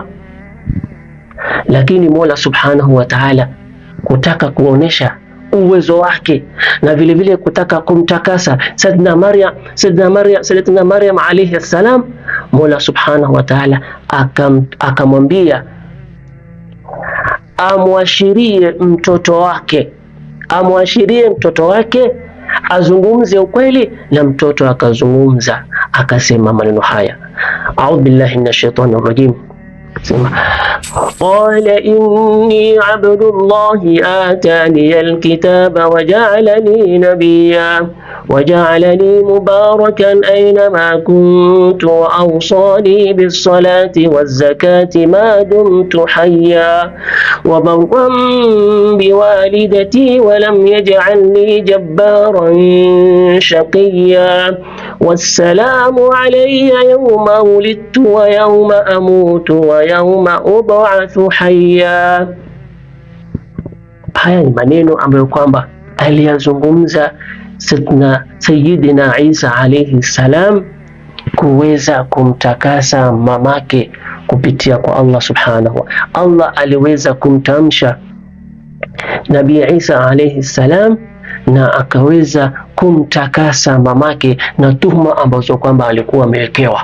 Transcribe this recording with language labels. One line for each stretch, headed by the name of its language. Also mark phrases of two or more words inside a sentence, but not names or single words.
Swahili: Lakini Mola
Arabic: سبحانه وتعالى
Swahili: kutaka kuonesha uwezo wake na vile vile kutaka kumtakasa Sayyidina Maryam
Arabic: عليه السلام,
Swahili: Mola
Arabic: سبحانه وتعالى
Swahili: akamwambia amwashirie mtoto wake azungumze ukweli, na mtoto akazungumza akasema maneno haya,
Arabic: أعوذ بالله من الشيطان الرجيم. قال إني عبد الله آتاني الكتاب وجعلني نبيا وجعلني مباركا أينما كنت وأوصاني بالصلاة والزكاة ما دمت حيا وبرا بوالدتي ولم يجعلني جبارا شقيا والسلام علي يوم ولدت ويوم أموت ويوم أبعث حيا.
Swahili: Haya ni maneno ambayo kwamba aliyazungumza Sayyidina Isa
Arabic: عليه السلام
Swahili: kuweza kumtakasa mamake kupitia kwa Allah subhanahu. Allah aliweza kumtamsha Nabii Isa
Arabic: عليه السلام
Swahili: na akaweza kumtakasa mamake na tuhuma ambazo kwamba alikuwa amewekewa.